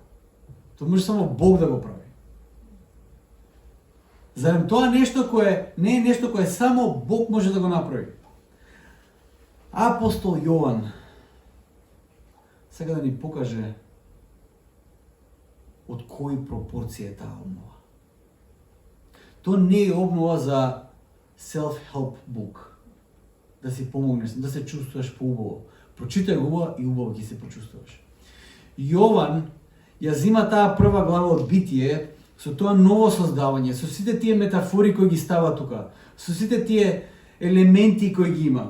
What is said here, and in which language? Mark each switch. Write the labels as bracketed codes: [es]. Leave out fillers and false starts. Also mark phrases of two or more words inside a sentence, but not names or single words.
[mk] Тоа може само Бог да го прави. Зарем тоа нешто кое не е нешто кое само Бог може да го направи. Апостол Јован сега да ни покаже од кои пропорции е таа обнова. Тоа не е обнова за [en] self-help book. [mk] Да си помогнеш, да се чувствуваш поубаво. Прочитај го и убаво ќе се почувствуваш. Јован ја зима таа прва глава од Битие со тоа ново создавање, со сите тие метафори кои ги става тука, со сите тие елементи кои ги има.